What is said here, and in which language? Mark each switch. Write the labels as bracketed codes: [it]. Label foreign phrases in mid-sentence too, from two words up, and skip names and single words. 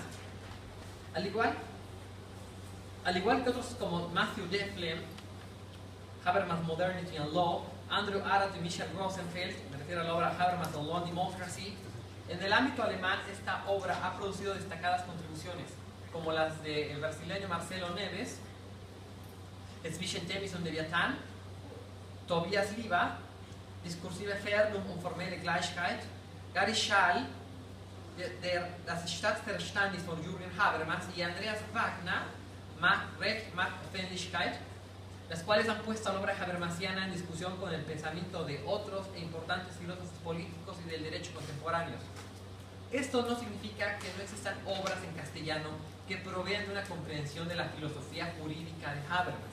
[es] Al igual que otros como Matthew Deflem, Habermas Modernity and Law, Andrew Arendt y Michel Rosenfeld, me refiero a la obra Habermas and Law and Democracy. En el ámbito alemán, esta obra ha producido destacadas contribuciones, como las del brasileño Marcelo Neves, Zwischen Themis und Leviathan, Tobias Liba, Diskursive Vernunft und formelle Gleichheit, Gary Schall, Das Staatsverständnis von Jürgen Habermas y Andreas Wagner, Macht, Recht, Macht, Aufwendigkeit, las cuales han puesto a la obra habermasiana en discusión con el pensamiento de otros e importantes filósofos políticos y del derecho contemporáneos. Esto no significa que no existan obras en castellano que provean de una comprensión de la filosofía jurídica de Habermas.